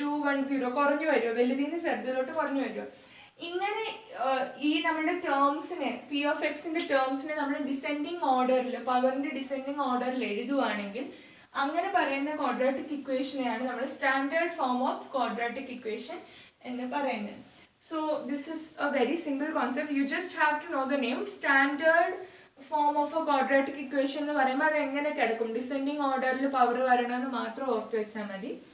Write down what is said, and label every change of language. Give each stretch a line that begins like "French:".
Malayalam: 2, 1, 0 കുറഞ്ഞു വരുമോ, വലുതിന് ചെറുതിലോട്ട് കുറഞ്ഞു വരുമോ. ഇങ്ങനെ ഈ നമ്മുടെ ടേംസിനെ, p of xന്റെ ടേംസിനെ നമ്മൾ ഡിസെൻഡിങ് ഓർഡറിൽ, പവറിന്റെ ഡിസെൻഡിങ് ഓർഡറിൽ എഴുതുവാണെങ്കിൽ അങ്ങനെ പറയുന്ന ക്വാഡ്രാറ്റിക് ഇക്വേഷനെയാണ് നമ്മൾ standard form of quadratic equation എന്ന് പറയുന്നത്.
English: So this is a very simple concept. You just have to know the name.
Malayalam: Standard form of a quadratic equation എന്ന് പറയുമ്പോൾ അത് എങ്ങനെ കിടക്കും, ഡിസെൻഡിങ് ഓർഡറിൽ പവർ വരണമെന്ന് മാത്രം ഓർത്ത് വെച്ചാൽ മതി.